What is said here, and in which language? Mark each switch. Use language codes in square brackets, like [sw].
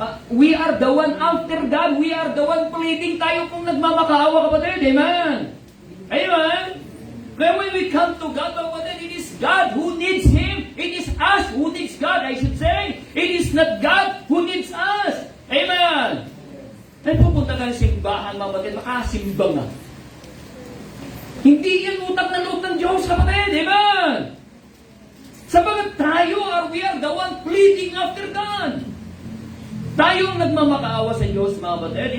[en] We are the one after God. We are the one pleading. [tl] Tayo pong nagmamakaawa, kapatid. [en] Amen? Amen? Then when we come to God, [tl] mga kapatid, [en] it is God who needs Him. It is us who needs God, I should say. It is not God who needs us. Amen? [tl] Ay pupunta ka ng simbahan, mga kapatid, makasimba nga. Hindi yan utang na loob ng Diyos, kapatid. Amen? Sabagat tayo, [en] we are the one pleading after God. [tl] Tayo ang nagmamakaawa sa Diyos, mga kapatid.